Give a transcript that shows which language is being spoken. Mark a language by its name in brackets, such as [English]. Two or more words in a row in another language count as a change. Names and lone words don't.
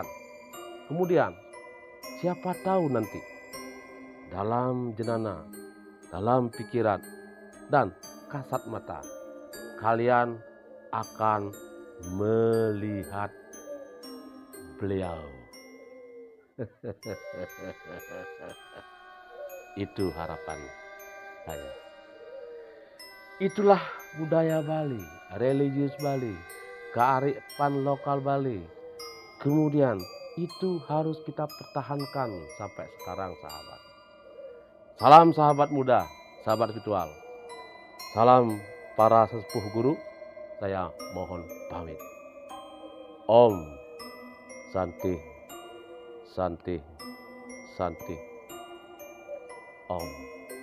[Indonesian] Kemudian, siapa tahu nanti dalam jenana, dalam pikiran, dan kasat mata, kalian akan melihat beliau. Itu harapan saya. Itulah budaya Bali, religius Bali, kearifan lokal Bali. Kemudian itu harus kita pertahankan sampai sekarang, sahabat. Salam sahabat muda, sahabat spiritual. Salam para sesepuh guru. Saya mohon pamit. [Sanskrit] Om Santi Santi Santi Om.